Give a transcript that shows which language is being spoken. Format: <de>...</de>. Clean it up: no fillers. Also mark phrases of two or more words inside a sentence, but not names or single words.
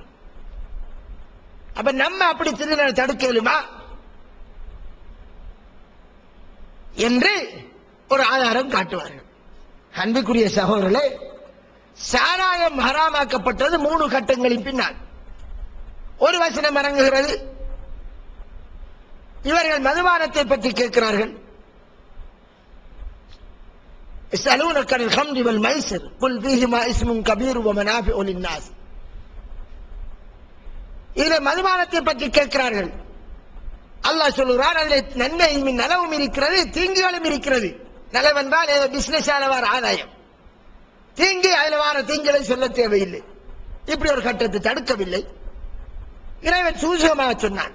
<ta>அப்ப நம்ம அப்படி திருநெல் தடுக்க இயலுமா என்று ஒரு ஆதாரம் காட்டுவார்கள். அன்புக்குரிய சகோதரர்களே, சாராயம் ஹராமாக்கப்பட்டது 3 கட்டங்களின் பின்னால். ஒரு வசனம் இறங்குகிறது. இவர்கள் மதுபானத்தை பற்றி கேட்கிறார்கள்.</ta> <ar>يسألونك عن الخمر والميسر قل فيهما اسم كبير ومنافع للناس.</ar> <ta>இதில் மதுபானத்தை பற்றி கேட்கிறார்கள். அல்லாஹ் சொல்லுகிறான், அதில் நன்மையும் நலவும் இருக்கிறது, தீங்குகளும் இருக்கிறது. நலவென்றால் ஏதோ பிசினஸ் வர ஆதாயம், தீங்கு அதில் வர தீங்குகளை சொல்ல தேவையில்லை. இப்படி ஒரு கட்டத்தை தடுக்கவில்லை. இறைவன் சூசகமாக சொன்னான்.</ta>